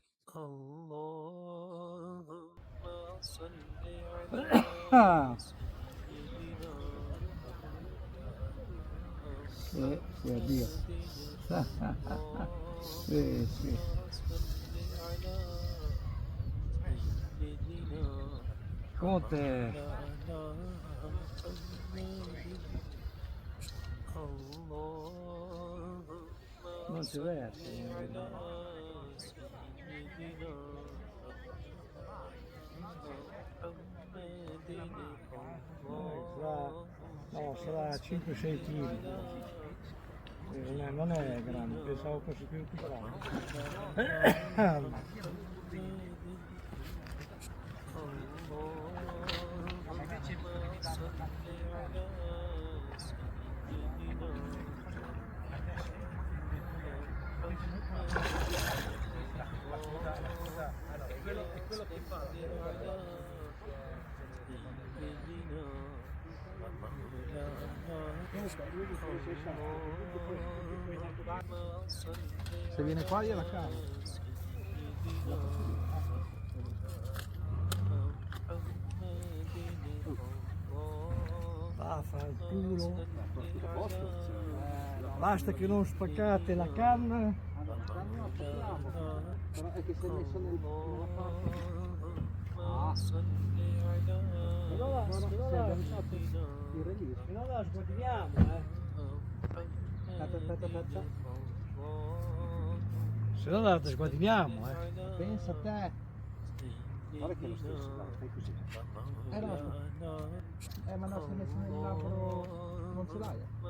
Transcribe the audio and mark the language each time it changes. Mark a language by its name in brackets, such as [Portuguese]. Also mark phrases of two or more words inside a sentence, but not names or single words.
[Arabic] اللهم صل على Ah, سيدنا [Italian] sì, addio. Sì, sì. [Arabic] اللهم صل على سيدنا [Italian] Conte, [Arabic] ومولانا محمد اللهم [Italian] non ci [Arabic] صل [Italian] verso. [Arabic] على سيدنا محمد [Italian] No, [Arabic] اللهم [Italian] sarà [Arabic] صل [Italian] 5-6 kg. [Arabic] على [Italian] Non è grande, [Arabic] سيدنا [Italian] pensavo fosse più piccolo. [Arabic] ومولانا محمد اللهم صل على سيدنا محمد اللهم صل على سيدنا ومولانا اللهم صل [Italian] Se viene qua gliela [Arabic] على [Italian] cavo. [Arabic] سيدنا محمد اللهم [Italian] Vaffanculo. [Arabic] صل على [Italian] Basta che non spaccate la canna. [Arabic] ومولانا [Italian] Però è che si è messo nella parte. [Arabic] اللهم صل على سيدنا [Italian] Il release. Se no la sguadigliamo, Aspetta. Se no la sguadigliamo, Pensa a te. Guarda che è lo stesso, dai, fai così. No, ma no, se messo nel labbro non ce l'hai.